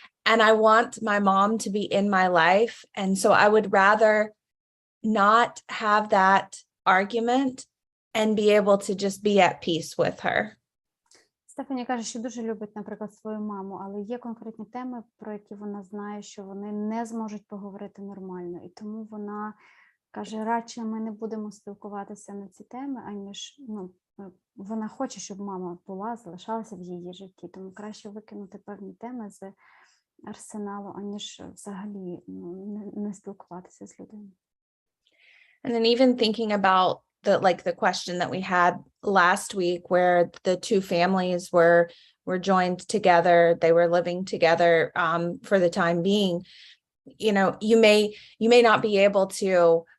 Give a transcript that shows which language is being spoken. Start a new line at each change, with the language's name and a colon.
English: And I want my mom to be in my life. And so I would rather not have that argument and be able to just be at peace with her.
Ukrainian: Стефані каже, що дуже любить, наприклад, свою маму, але є конкретні теми, про які вона знає, що вони не зможуть поговорити нормально. І тому вона каже, радше ми не будемо спілкуватися на ці теми, аніж вона хоче, щоб мама залишалася в її житті. Тому краще викинути певні теми з арсеналу, аніж взагалі не спілкуватися з людиною.
English: And then even thinking about the question that we had last week where the two families were joined together, they were living together for the time being, you may not be able to